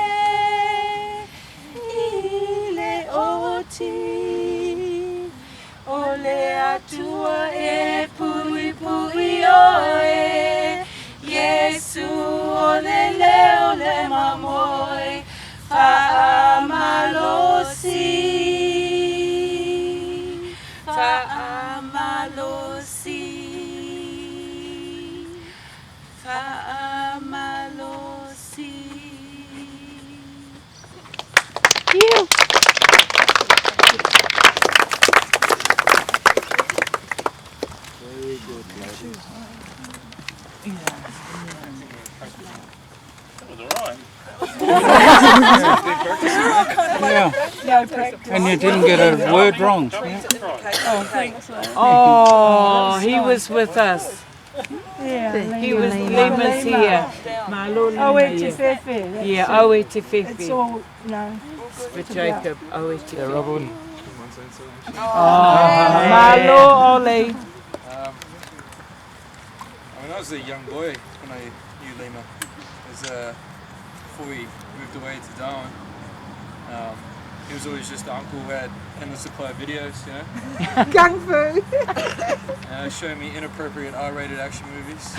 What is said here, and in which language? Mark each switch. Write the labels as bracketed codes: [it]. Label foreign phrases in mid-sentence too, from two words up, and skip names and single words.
[sm] I leoti, ole Atua e puipui oe, Iesu ole leoleo mamoi, Faamalosi, Faamalosi, Faamalosi. [en] You. Very good, ladies. That was alright. Yeah. And you didn't get a word wrong. Oh, he was with us. Yeah, He was Lima's here. Oh, it's fefe. Yeah, [sm] Oe te fefe. [en] It's all, no. For Jacob, [sm] Oe te fefe. [en] Robin. [sm] Malo ole. [en] I mean, I was a young boy when I knew Lima. It was before we moved away to Darwin. He was always just the uncle who had endless supply of videos, you know. Kung Fu. Showing me inappropriate R-rated action movies.